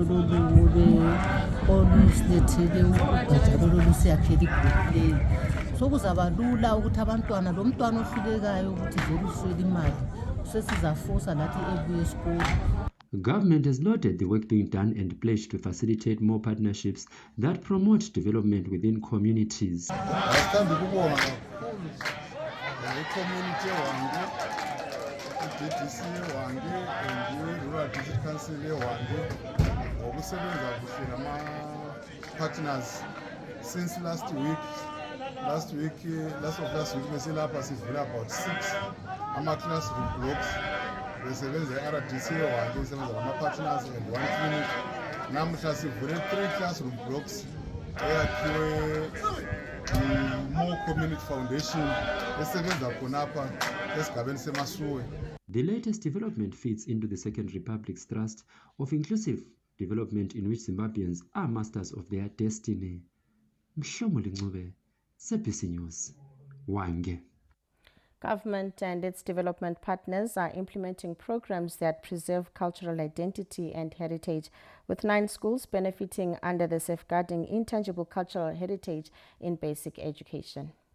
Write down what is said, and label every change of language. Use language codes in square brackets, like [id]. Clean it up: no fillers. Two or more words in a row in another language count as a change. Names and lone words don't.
[nd] lolu olusilethele ugatsha lolu siyakhela igroup sokuzaba lula ukuthi abantwana lo mntwana ohlulekayo ukuthi vele uswele imali sesizafosa lathi ebuye esikole. [en] Government has lauded the work being done and pledged to facilitate more partnerships that promote development within communities. Community Hwange, DDC Hwange, and Rural District Council Hwange, [nd] ngokusebenza kuhle nama partners [en] since last week [nd] besilapha sivula about 6 ama-classroom blocks besebenza e-RDC Hwange besebenza nama-partners and 1 clinic. Namuhla sivule 3 classroom blocks eyakhiwe More Community Foundation esebenza khonapha esigabeni seMasuwe. [en] The latest development fits into the Second Republic's thrust of inclusive development in which Zimbabweans are masters of their destiny. Mshomoli Ncube, ZBC News, Hwange. Government and its development partners are implementing programs that preserve cultural identity and heritage, with 9 schools benefiting under the Safeguarding Intangible Cultural Heritage in Basic Education.